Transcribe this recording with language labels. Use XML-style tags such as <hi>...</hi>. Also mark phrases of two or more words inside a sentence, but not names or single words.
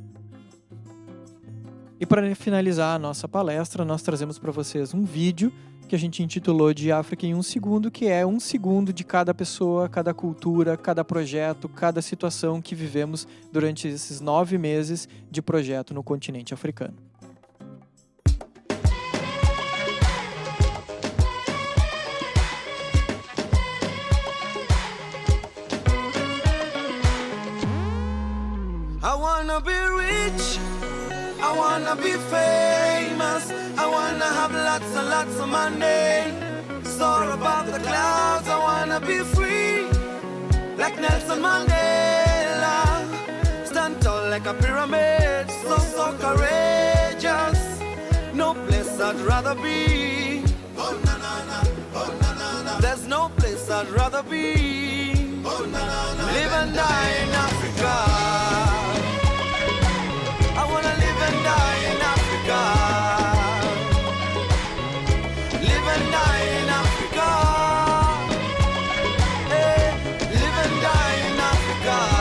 <pt>E para finalizar a nossa palestra, nós trazemos para vocês um vídeo que a gente intitulou de África em 1 segundo, que é 1 segundo de cada pessoa, cada cultura, cada projeto, cada situação que vivemos durante esses 9 meses de projeto no continente africano.</pt> <en>I wanna be rich, I wanna be famous, I wanna have lots and lots of money. Soar above the clouds, I wanna be free, like Nelson Mandela. Stand tall like a pyramid, so courageous. No place I'd rather be. Oh na na na, oh na na na. There's no place I'd rather be. Oh na na na. Live and die in Africa. I wanna live and die in Africa. Live and die in Africa. Hey, live and die in Africa.</en>